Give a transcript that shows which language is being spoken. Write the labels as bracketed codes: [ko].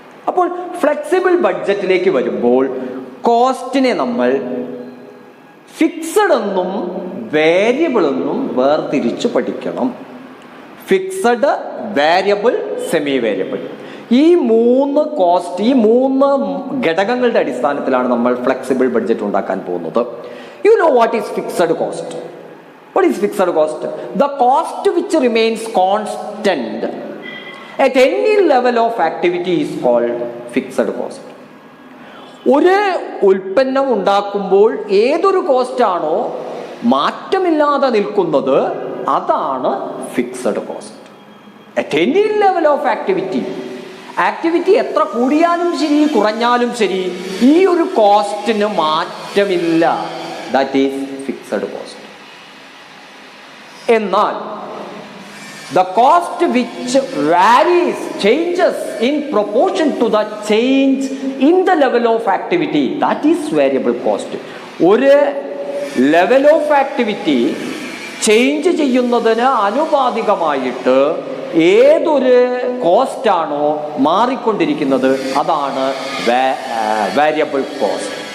[ml] അപ്പോൾ ഫ്ലെക്സിബിൾ ബഡ്ജറ്റിലേക്ക് വരുമ്പോൾ കോസ്റ്റിനെ നമ്മൾ ഫിക്സഡ് എന്നും വേരിയബിൾ എന്നും വേർതിരിച്ചു പഠിക്കണം. ഫിക്സഡ്, വേരിയബിൾ, സെമി വേരിയബിൾ, ഈ 3 കോസ്റ്റ്, ഈ 3 ഘടകങ്ങളുടെ അടിസ്ഥാനത്തിലാണ് നമ്മൾ ഫ്ലെക്സിബിൾ ബഡ്ജറ്റ് ഉണ്ടാക്കാൻ പോകുന്നത്. [en] You know what is fixed cost? What is fixed cost? The cost which remains constant at any level of activity is called fixed cost. [ml] ഒരു ഉൽപ്പന്നം ഉണ്ടാക്കുമ്പോൾ ഏതൊരു കോസ്റ്റ് ആണോ മാറ്റമില്ലാതെ നിൽക്കുന്നത് അതാണ് fixed cost. [en] at any level of activity [ml] എത്ര കൂടിയാലും ശരി കുറഞ്ഞാലും ശരി ഈ ഒരു കോസ്റ്റിന് മാറ്റമില്ല. [en] That is fixed cost. [ml] എന്നാൽ [en] the cost which varies, changes in proportion to the change in the level of activity, that is variable cost. [ml] ഒരു ലെവൽ ഓഫ് ആക്ടിവിറ്റി ചേഞ്ച് ചെയ്യുന്നതിന് ആനുപാതികമായിട്ട് ഏതൊരു കോസ്റ്റ് ആണോ മാറിക്കൊണ്ടിരിക്കുന്നത് അതാണ് വേരിയബിൾ കോസ്റ്റ്.